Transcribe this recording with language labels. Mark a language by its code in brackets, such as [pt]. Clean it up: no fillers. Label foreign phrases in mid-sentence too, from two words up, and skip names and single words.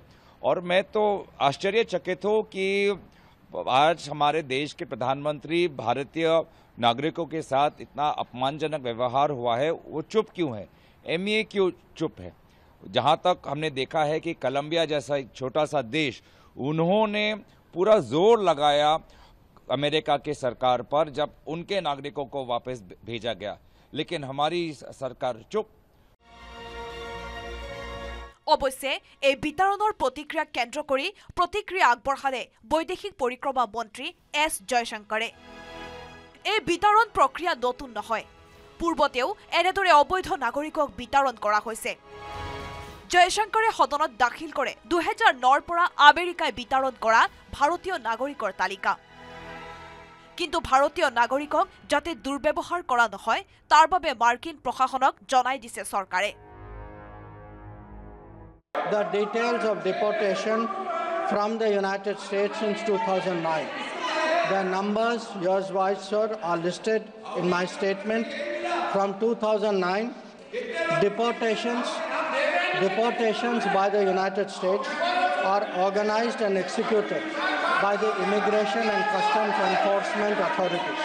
[hi] और मैं तो आश्चर्यचकित हूँ कि आज हमारे देश के प्रधानमंत्री भारतीय नागरिकों के साथ इतना अपमानजनक व्यवहार हुआ है वो चुप क्यों है, एमईए क्यों चुप है? जहाँ तक हमने देखा है कि कोलंबिया जैसा एक छोटा सा देश उन्होंने पूरा जोर लगाया अमेरिका के सरकार पर जब उनके नागरिकों को वापस भेजा गया, लेकिन हमारी सरकार चुप। [as] অৱশ্যে এই বিতৰণৰ প্ৰতিক্ৰিয়াক কেন্দ্ৰ কৰি প্ৰতিক্ৰিয়া আগবঢ়ালে বৈদেশিক পৰিক্ৰমা মন্ত্ৰী এছ জয়শংকৰে এই বিতৰণ প্ৰক্ৰিয়া নতুন নহয়, পূৰ্বতেও এনেদৰে অবৈধ নাগৰিকক বিতৰণ কৰা হৈছে। জয়শংকৰে সদনত দাখিল কৰে 2009ৰ পৰা আমেৰিকাই বিতৰণ কৰা ভাৰতীয় নাগৰিকৰ তালিকা, কিন্তু ভাৰতীয় নাগৰিকক যাতে দুৰ্ব্যৱহাৰ কৰা নহয় তাৰ বাবে মাৰ্কিন প্ৰশাসনক জনাই দিছে চৰকাৰে। [en] The details of deportation from the United States since 2009. The numbers, yours vice sir, are listed in my statement. From 2009, deportations by the United States are organized and executed by the Immigration and Customs Enforcement authorities.